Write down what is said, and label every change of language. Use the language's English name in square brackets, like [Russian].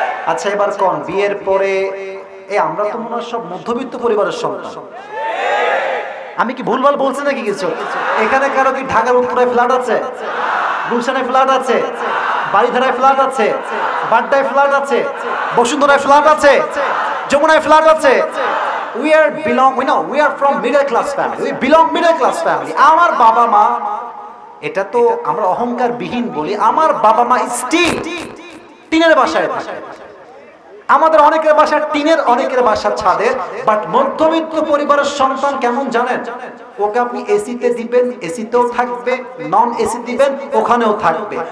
[Bangla] আচ্ছা এবার কোন বিয়ের পরে আমরা তো মনে হয় সব মধ্যবিত্ত পরিবারের সন্তান, আমি কি ভুলভাল বলছি নাকি কিছু? এখানে কারো কি ঢাকার উত্তরায় ফ্ল্যাট আছে, গুলশানে ফ্ল্যাট আছে, বাড়িধারায় ফ্ল্যাট আছে, বাড্ডায় ফ্ল্যাট আছে, বসুন্ধরায় ফ্ল্যাট আছে, যমুনায় ফ্ল্যাট আছে? [English] we are from middle class family, we belong middle class family. [Bangla] আমার বাবা মা, এটা তো আমরা অহংকার বিহীন বলি, আমার বাবা মা স্টিল টিনের বাসায় থাকে। আমাদের অনেকের বাসা টিনের, অনেকের বাসা ছাদের, বাট মধ্যবিত্ত পরিবারের সন্তান কেমন জানেন? ওকে আপনি এসিতে দিবেন, এসিতেও থাকবে, নন এসি দিবেন, ওখানেও থাকবে।